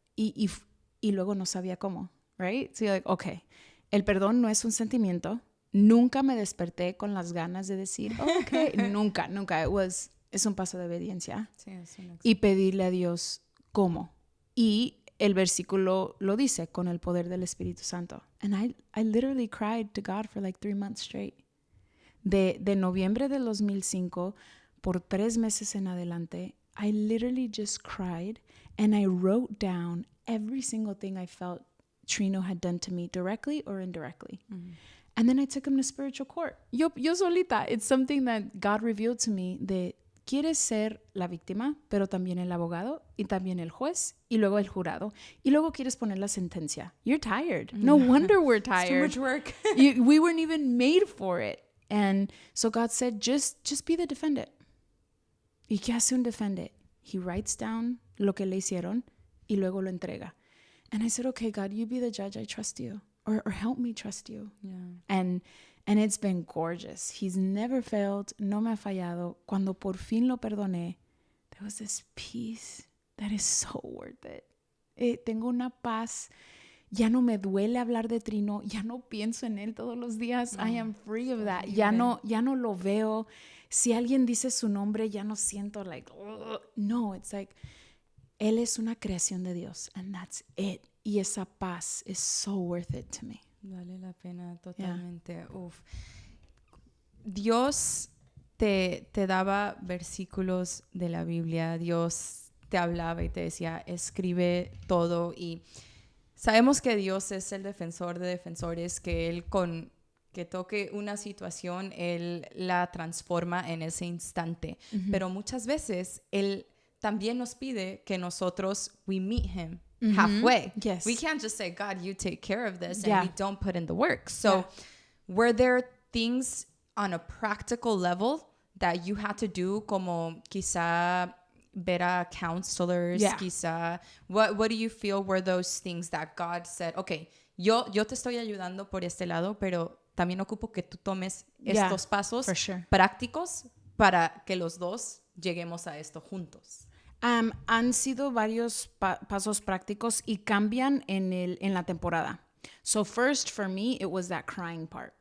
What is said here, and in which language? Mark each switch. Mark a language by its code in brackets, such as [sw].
[es] Y luego no sabía cómo, [en] right? So you're like, okay, [es] el perdón no es un sentimiento. Nunca me desperté con las ganas de decir, okay, nunca. Es un paso de obediencia. Sí, es y pedirle a Dios cómo. Y el versículo lo dice, con el poder del Espíritu Santo. [en] And I literally cried to God for like 3 months straight. [es] De noviembre del 2005, por 3 meses en adelante, [en] I literally just cried and I wrote down every single thing I felt Trino had done to me, directly or indirectly. Mm-hmm. And then I took him to spiritual court. [es] Yo solita. [en] It's something that God revealed to me [es] de quieres ser la víctima, pero también el abogado y también el juez y luego el jurado. Y luego quieres poner la sentencia. [en] You're tired. No wonder we're tired. It's too much work. We weren't even made for it. And so God said, just be the defendant. [es] ¿Y qué hace un defendant? [en] He writes down [es] lo que le hicieron y luego lo entrega. [en] And I said, okay, God, you be the judge. I trust you. Or help me trust you. Yeah. And it's been gorgeous. He's never failed. [es] No me ha fallado. Cuando por fin lo perdoné, [en] there was this peace that is so worth it. [es] Tengo una paz. Ya no me duele hablar de Trino. Ya no pienso en él todos los días. [en] I am free of that. [es] Ya no lo veo. Si alguien dice su nombre, ya no siento like, ugh. No, [en] it's like, [es] él es una creación de Dios. [en] And that's it. [es] Y esa paz [en] is so worth it to me. [es] Vale la pena totalmente. Yeah. Uf. Dios te daba versículos de la Biblia. Dios te hablaba y te decía, escribe todo. Y sabemos que Dios es el defensor de defensores, que Él que toque una situación, Él la transforma en ese instante. Uh-huh. Pero muchas veces Él también nos pide que nosotros, [en] we meet him halfway. Yes. We can't just say, God, you take care of this, Yeah. and we don't put in the work. So were there things on a practical level that you had to do, [es] como quizá ver a counselors, quizá? [en] What do you feel were those things that God said, okay, [es] yo te estoy ayudando por este lado, pero también ocupo que tú tomes estos pasos prácticos para que los dos lleguemos a esto juntos? Han sido varios pasos prácticos y cambian en la temporada. [en] So first, for me, it was that crying part.